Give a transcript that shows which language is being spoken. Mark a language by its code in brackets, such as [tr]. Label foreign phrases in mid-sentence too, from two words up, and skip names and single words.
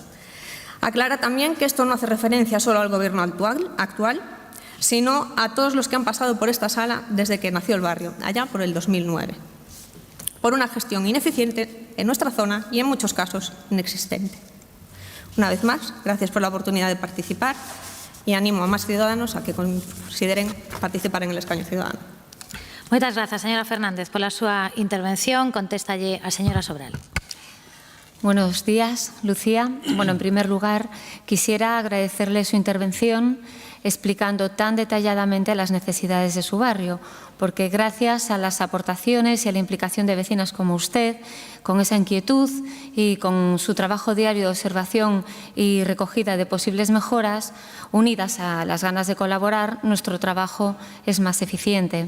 [es] Aclara también que esto no hace referencia solo al gobierno actual, sino a todos los que han pasado por esta sala desde que nació el barrio, allá por el 2009, por una gestión ineficiente en nuestra zona y en muchos casos inexistente. Una vez más, gracias por la oportunidad de participar y animo a más ciudadanos a que consideren participar en el escaño ciudadano. [gl] Moitas grazas, señora Fernández, pola súa intervención. Contéstalle a señora Sobral. [es] Buenos días, Lucía. Bueno, en primer lugar, quisiera agradecerle su intervención explicando tan detalladamente las necesidades de su barrio, porque gracias a las aportaciones y a la implicación de vecinas como usted, con esa inquietud y con su trabajo diario de observación y recogida de posibles mejoras, unidas a las ganas de colaborar, nuestro trabajo es más eficiente.